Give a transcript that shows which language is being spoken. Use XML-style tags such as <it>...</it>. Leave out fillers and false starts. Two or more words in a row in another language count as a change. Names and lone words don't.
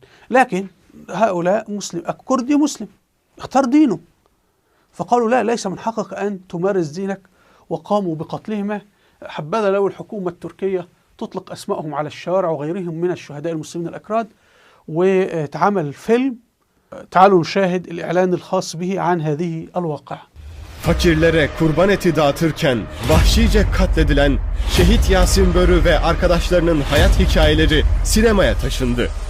<ar>لكن هؤلاء مسلم، كردي مسلم اختار دينه، فقالوا لا، ليس من حقك أن تمارس دينك، وقاموا بقتلهما. حبذا لو الحكومة التركية تطلق أسمائهم على الشوارع وغيرهم من الشهداء المسلمين الأكراد، وتعمل فيلم. تعالوا نشاهد الإعلان الخاص به عن هذه الواقعة.</ar> <tr>Fakirlere kurban eti dağıtırken vahşice katledilen şehit Yasin Börü ve arkadaşlarının hayat hikayeleri sinemaya taşındı.</tr>